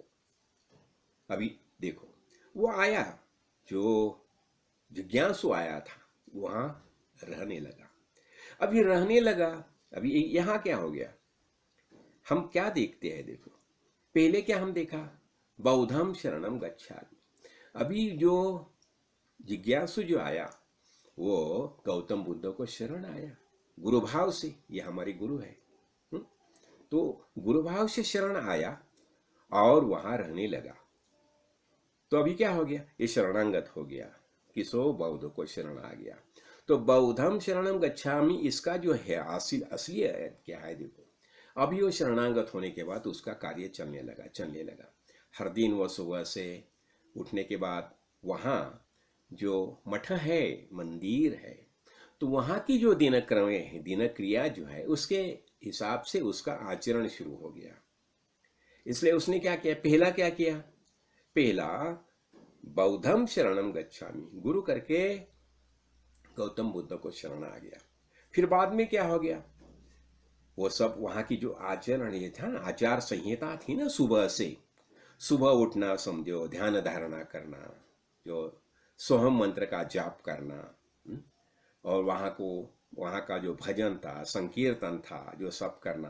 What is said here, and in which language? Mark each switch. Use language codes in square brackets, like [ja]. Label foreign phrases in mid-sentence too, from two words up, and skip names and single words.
[hi] अभी देखो वो आया, जो जिज्ञासु आया था वहां रहने लगा। अभी रहने लगा, अभी यहाँ क्या हो गया, हम क्या देखते हैं, देखो पहले क्या हम देखा, [pi] बौद्धम शरणम गच्छामि। [hi] अभी जो जिज्ञासु जो आया वो गौतम बुद्ध को शरण आया गुरु भाव से, ये हमारे गुरु है। तो गुरु भाव से शरण आया और वहां रहने लगा। तो अभी क्या हो गया, ये शरणांगत हो गया, किसो बौद्ध को शरण आ गया। [pi] तो बौद्धम शरणम गच्छामि, [hi] इसका जो है असली क्या है, देखो अभी वो शरणांगत होने के बाद उसका कार्य चलने लगा। हर दिन वो सुबह से उठने के बाद वहाँ जो मठ है, मंदिर है, तो वहाँ की जो दिनक्रम है, दिनक्रिया जो है, उसके हिसाब से उसका आचरण शुरू हो गया। इसलिए उसने क्या किया, पहला [pi] बौद्धम शरणम गच्छामि, [hi] गुरु करके गौतम बुद्ध को शरण आ गया। फिर बाद में क्या हो गया, वो सब वहाँ की जो आचरण ये था ना, आचार संहिता थी ना, सुबह उठना, समझो ध्यान धारणा करना, जो सोहम मंत्र का जाप करना, और वहाँ का जो भजन था, संकीर्तन था, जो सब करना।